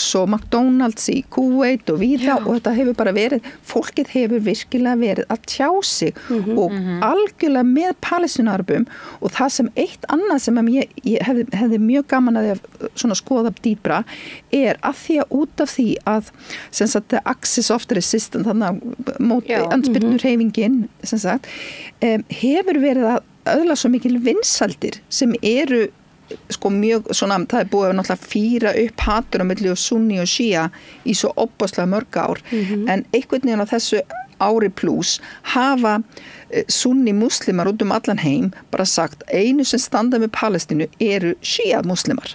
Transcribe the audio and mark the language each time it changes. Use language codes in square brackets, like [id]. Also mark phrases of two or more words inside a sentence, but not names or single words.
[is] og McDonald's í Kuwait og víða og þetta hefur bara verið, fólkið hefur virkilega verið að tjá sig og algjörlega með Palestínarabum og það sem eitt annað sem ég hefði mjög gaman að svona skoða dýpra er að því að út af því að sem sagt [en] the axis of the resistance [is] þannig að móti andspyrnur hreyfingin sem sagt hefur verið að öðla svo mikil vinsaldir sem eru mjög svona, það er búið að náttúrulega fýra upp hatur á milli og sunni og shia í svo opaslega mörg ár en einhvern veginn á þessu ári plus hafa sunni muslimar út allan heim bara sagt, einu sem standa með Palestínu eru shia muslimar.